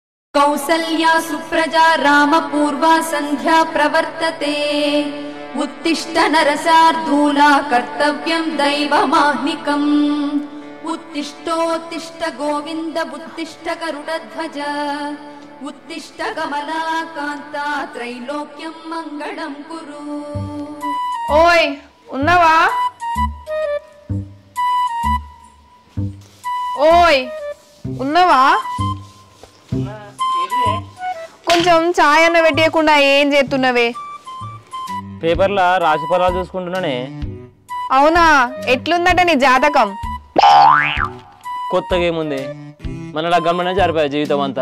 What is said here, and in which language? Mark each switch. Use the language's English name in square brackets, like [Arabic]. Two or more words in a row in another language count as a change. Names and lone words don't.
[Sanskrit] कौसल्या सुप्रजा रामपूर्वा संध्या प्रवर्तते उत्तिष्ठ नरसार्धूला कर्तव्यं दैवमाह्निकम् उत्तिष्ठोत्तिष्ठ गोविन्द उत्तिष्ठ गरुडध्वज उत्तिष्ठ कमलाकान्ता त्रैलोक्यं मंगलं कुरु। [Telugu] ఓయ్ ఉన్నవా ఓయ్ ఉన్నవా కొంచెం చాయ్ అన్న పెట్టేయకుండా ఏం చేస్తున్నవే? పేపర్లో రాశి ఫలాలు చూసుకుంటున్నానే. అవునా, ఎట్లుందట నీ జాతకం? కొత్తగా ఏముంది, మన లగ్గంలోనే జరిపాయి జీవితం అంతా.